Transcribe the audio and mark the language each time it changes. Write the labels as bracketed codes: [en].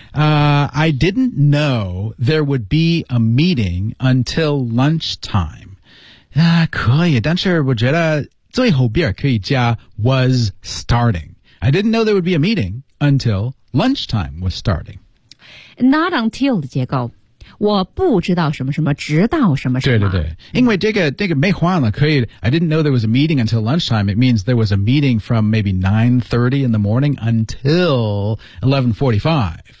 [en] I didn't know there would be a meeting until lunchtime. [zh] 可以，但是我觉得最后边可以加 [en] was starting. I didn't know there would be a meeting until lunchtime was starting. Not until [zh] 的结构。我不知道什么什么，直到什么什么。对对对，因为这个没换了，可以。 [en] I didn't know there was a meeting until lunchtime. It means there was a meeting from maybe 9:30 in the morning until 11:45.